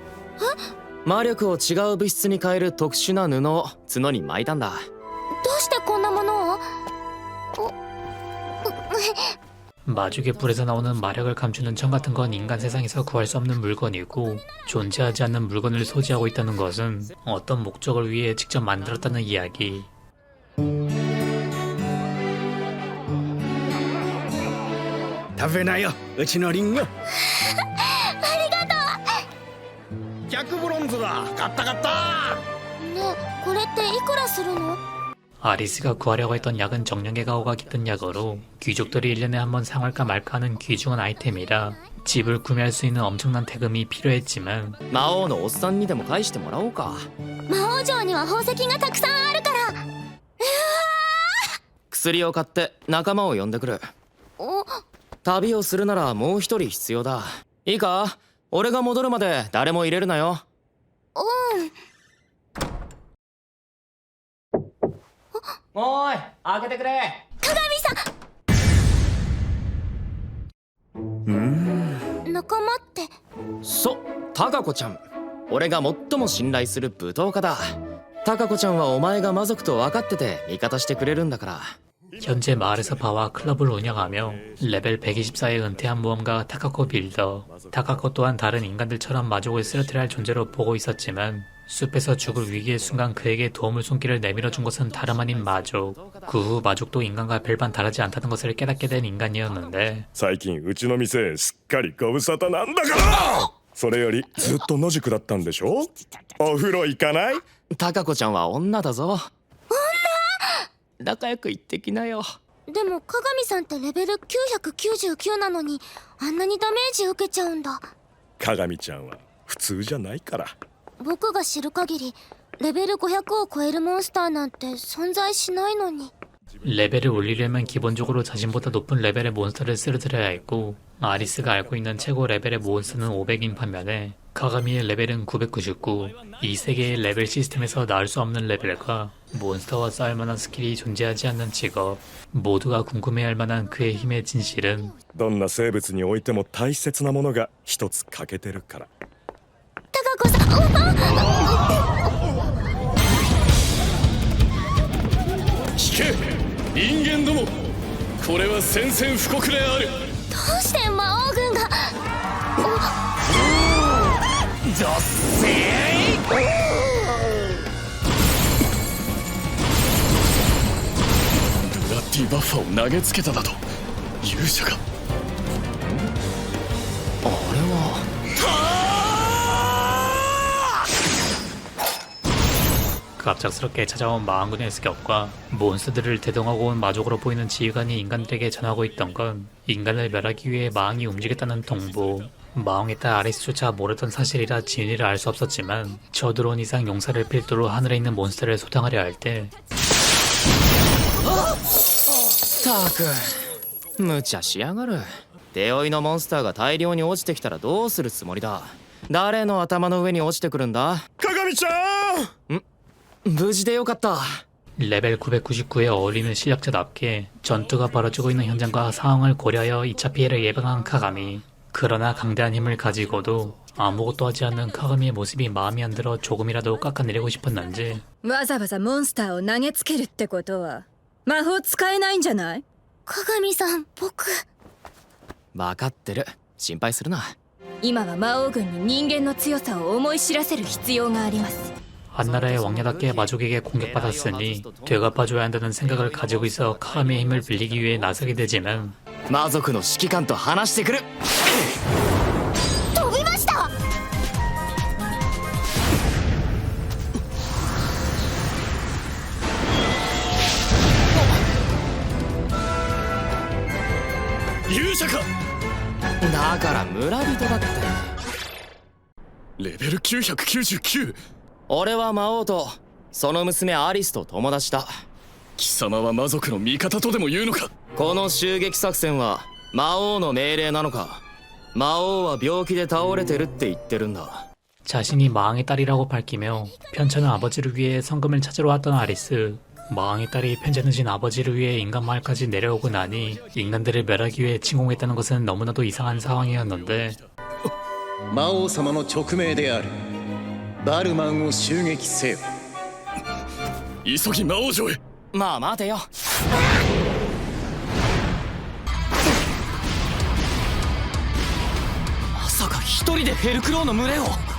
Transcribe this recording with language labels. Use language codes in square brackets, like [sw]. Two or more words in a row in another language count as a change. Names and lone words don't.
[ja] 魔力を違う物質に変える特殊な布を角に巻いたんだ。どうしてこんなものを？ [ko] 마족의 뿔에서 나오는 마력을 감추는 청 같은 건 인간 세상에서 구할 수 없는 물건이고 존재하지 않는 물건을 소지하고 있다는 것은 어떤 목적을 위해 직접 만들었다는 이야기. [ja] 食べなよ、うちのリンゴ。100ブロンズだ。買った買った。ねえ、これっていくらするの？ [ko] 아리스가 구하려고 했던 약은 정령의 가호가 깃든 약으로 귀족들이 1년에 한 번 사갈까 말까 하는 귀중한 아이템이라 집을 구매할 수 있는 엄청난 대금이 필요했지만 [ja] 魔王のおっさんにでも返してもらおうか。魔王城には宝石がたくさんあるから。薬を買って仲間を呼んでくる。お、旅をするならもう一人必要だ。いいか？俺が戻るまで誰も入れるなよ。うん。おーい、開けてくれ。鏡さん。仲間って？タカコちゃん。俺が最も信頼する舞踏家だ。タカコちゃんはお前が魔族と分かってて味方してくれるんだから。 [ko] 현재 마을에서 바와 클럽을 운영하며 레벨 124에 은퇴한 모험가 타카코 빌더. 타카코 또한 다른 인간들처럼 마족을 쓰러뜨려 할 존재로 보고 있었지만 숲에서 죽을 위기의 순간 그에게 도움을 손길을 내밀어준 것은 다름 아닌 마족. 그 후 마족도 인간과 별반 다르지 않다는 것을 깨닫게 된 인간이었는데 [ja] 最近うちの店すっかりご無沙汰なんだから。それよりずっと野宿だったんでしょ。お風呂行かない？タカコちゃんは女だぞ。女？仲良く言ってきなよ。でも鏡さんってレベル999なのにあんなにダメージ受けちゃうんだ。鏡ちゃんは普通じゃないから。僕が知る限りレベル500を超えるモンスターなんて存在しないのに。 [ko] 레벨을 올리려면 기본적으로 자신보다 높은 레벨의 몬스터를 쓰러뜨려야 했고 아리스가 알고 있는 최고 레벨의 몬스터는 500인 반면에 카가미의 레벨은 999. 이 세 개의 레벨 시스템에서 나올 수 없는 레벨과 몬스터와 싸울 만한 스킬이 존재하지 않는 직업, 모두가 궁금해할 만한 그의 힘의 진실은 [ja] どんな生物においても大切なものが一つ欠けてるから。高子さん、聞け人間ども、これは宣戦布告である。どうして魔王軍が。ブラッディバッファを投げつけただと勇者が。あれは [ko] 갑작스럽게 찾아온 마왕군의 습격과 몬스터들을 대동하고 온 마족으로 보이는 지휘관이 인간들에게 전하고 있던 건 인간을 멸하기 위해 마왕이 움직였다는 통보. 마왕의 딸 아리스조차 모르던 사실이라 진위를 알 수 없었지만 저드론 이상 용사를 필두로 하늘에 있는 몬스터를 소탕하려 할 때 [ja] ったく無茶しやがる。手負いのモンスターが大量に落ちてきたらどうするつもりだ。誰の頭の上に落ちてくるんだ。鏡ちゃん。無事でよかった。 [ko] 레벨 999에 어울리는 실력자답게 전투가 벌어지고 있는 현장과 상황을 고려하여 2차 피해를 예방한 카가미. 그러나 강대한 힘을 가지고도 아무것도 하지 않는 카가미의 모습이 마음에 안 들어 조금이라도 깎아내리고 싶었는지 [ja] わざわざモンスターを投げつけるってことは魔法使えないんじゃない？鏡さん、僕。分かってる。心配するな。今は魔王軍に人間の強さを思い知らせる必要があります。 [ko] 한나라의 왕녀답게 마족에게 공격받았으니 되갚아줘야 한다는 생각을 가지고 있어 카가미의 힘을 빌리기 위해 나서게 되지만 [ja] 魔族の指揮官と話してくる。飛びました。勇者か。だから村人だって。レベル999。俺は魔王とその娘アリスと友達だ。貴様は魔族の味方とでも言うのか。この襲撃作戦は魔王の命令なのか。魔王は病気で倒れてるって言ってるんだ。 [ko] 자신이 마왕의 딸이라고 밝히며 편찮은 아버지를 위해 성금을 찾으러 왔던 아리스. 마왕의 딸이 편찮으신 아버지를 위해 인간 마을까지 내려오고 나니 인간들을 멸하기 위해 침공했다는 것은 너무나도 이상한 상황이었는데 [ja] 魔王様の勅命である。バルマンを襲撃せよ。急ぎ魔王城へ。まあ待てよ。まさか一人でヘルクローの群れを。